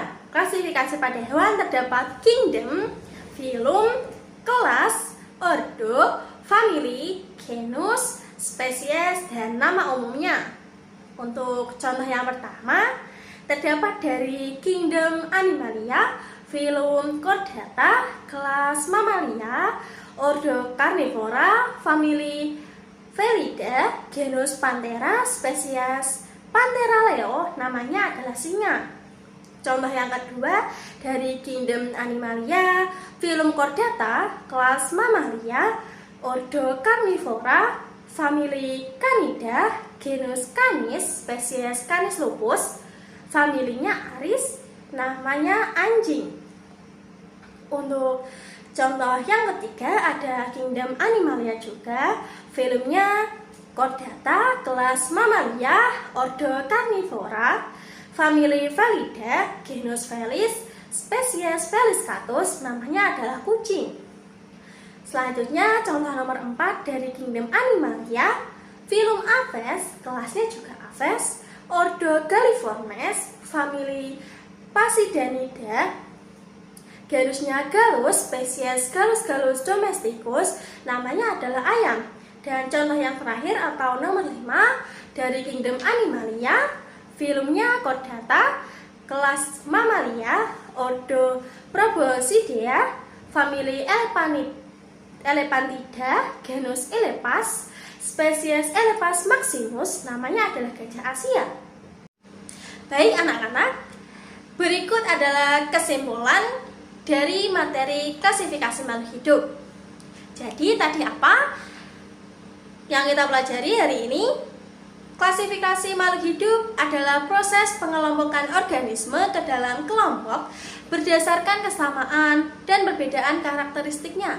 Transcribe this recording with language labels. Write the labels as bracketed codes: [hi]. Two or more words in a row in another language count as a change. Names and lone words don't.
[id] Klasifikasi pada hewan terdapat kingdom, phylum, kelas, ordo, family, genus, spesies, dan nama umumnya. Untuk contoh yang pertama, terdapat dari Kingdom Animalia, filum Chordata, kelas Mammalia, ordo Carnivora, famili Felidae, genus Panthera, spesies Panthera leo, namanya adalah singa. Contoh yang kedua dari Kingdom Animalia, filum Chordata, kelas Mammalia, ordo Carnivora, famili Canidae, genus Canis, spesies Canis lupus, familinya Aris, namanya anjing. Untuk contoh yang ketiga ada Kingdom Animalia juga, filmnya Chordata, kelas Mammalia, ordo Carnivora, famili Felidae, genus Felis, spesies Feliscatus, namanya adalah kucing. Selanjutnya contoh nomor 4 dari Kingdom Animalia, filum Aves, kelasnya juga Aves, ordo Galliformes, famili Pasidanidae, genusnya Gallus, spesies Gallus domesticus, namanya adalah ayam. Dan contoh yang terakhir atau nomor 5 dari Kingdom Animalia, filmnya Chordata, kelas Mammalia, ordo Proboscidea, famili Elephantidae, genus Elephas, spesies Elephas maximus, namanya adalah gajah Asia. Baik anak-anak, berikut adalah kesimpulan dari materi klasifikasi makhluk hidup. Jadi tadi apa yang kita pelajari hari ini? Klasifikasi makhluk hidup adalah proses pengelompokan organisme ke dalam kelompok berdasarkan kesamaan dan perbedaan karakteristiknya.